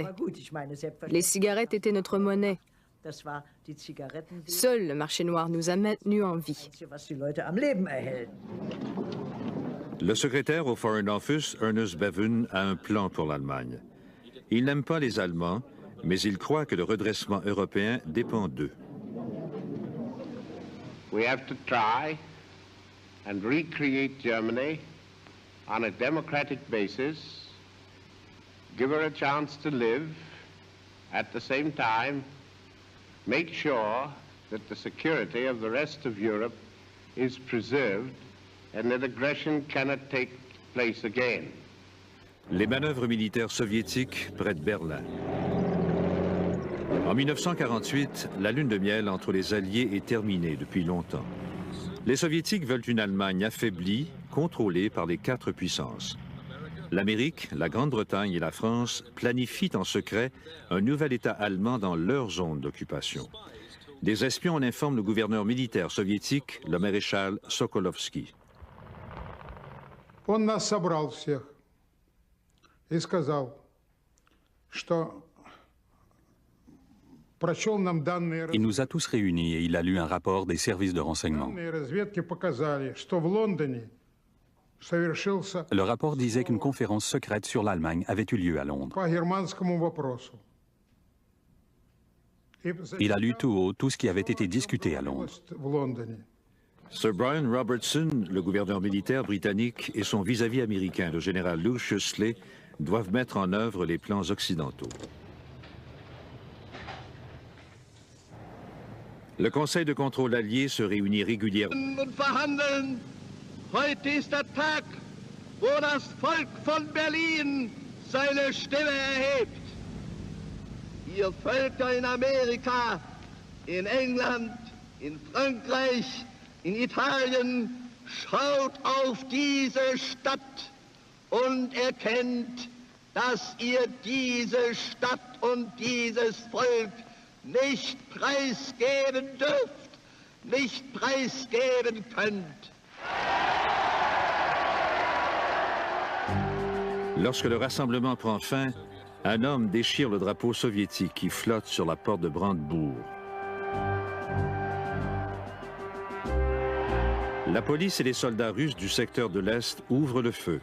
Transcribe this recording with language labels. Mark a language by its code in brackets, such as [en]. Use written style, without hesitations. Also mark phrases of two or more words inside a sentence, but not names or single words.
[fr] Les cigarettes étaient notre monnaie. Seul le marché noir nous a maintenus en vie. Le secrétaire au Foreign Office, Ernest Bevin, a un plan pour l'Allemagne. Il n'aime pas les Allemands, mais il croit que le redressement européen dépend d'eux. [en] We have to try and recreate Germany on a democratic basis, give her a chance to live, at the same time, make sure that the security of the rest of Europe is preserved and that aggression cannot take place again. [fr] Les manœuvres militaires soviétiques près de Berlin. En 1948, la lune de miel entre les Alliés est terminée depuis longtemps. Les Soviétiques veulent une Allemagne affaiblie, contrôlée par les 4 puissances. L'Amérique, la Grande-Bretagne et la France planifient en secret un nouvel État allemand dans leur zone d'occupation. Des espions en informent le gouverneur militaire soviétique, le maréchal Sokolovski. [ru] Он нас собрал всех и сказал, что прочел нам данные [fr] Il nous a tous réunis et il a lu un rapport des services de renseignement. [ru] разведки показали, что в Лондоне совершился [fr] Le rapport disait qu'une conférence secrète sur l'Allemagne avait eu lieu à Londres. [ru] по германскому вопросу. [fr] Il a lu tout haut tout ce qui avait été discuté à Londres. [ru] В Лондоне. [fr] Sir Brian Robertson, le gouverneur militaire britannique, et son vis-à-vis américain, le général Lucius Leigh, doivent mettre en œuvre les plans occidentaux. Le Conseil de contrôle allié se réunit régulièrement. [de] Heute ist der Tag, wo das Volk von Berlin seine Stimme erhebt. Ihr Völker in Amerika, in England, in Frankreich, in Italien, schaut auf diese Stadt und erkennt, dass ihr diese Stadt und dieses Volk nicht preisgeben dürft, nicht preisgeben könnt. [fr] Lorsque le rassemblement prend fin, un homme déchire le drapeau soviétique qui flotte sur la porte de Brandebourg. La police et les soldats russes du secteur de l'Est ouvrent le feu.